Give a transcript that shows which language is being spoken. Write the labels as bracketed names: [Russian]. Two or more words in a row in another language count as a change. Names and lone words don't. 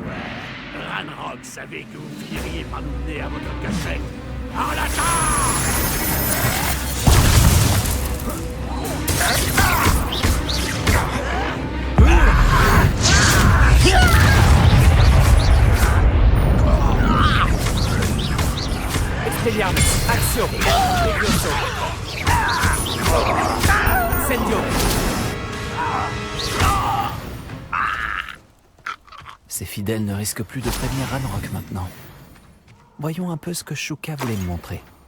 [French] Ranrock savait que vous finiriez par nous mener à votre cachette. En l'attaque! Expelliarmus, action! Levioso. Incendio! Ces fidèles ne risquent plus de prévenir Ranrock maintenant. Voyons un peu ce que Shuka voulait me montrer.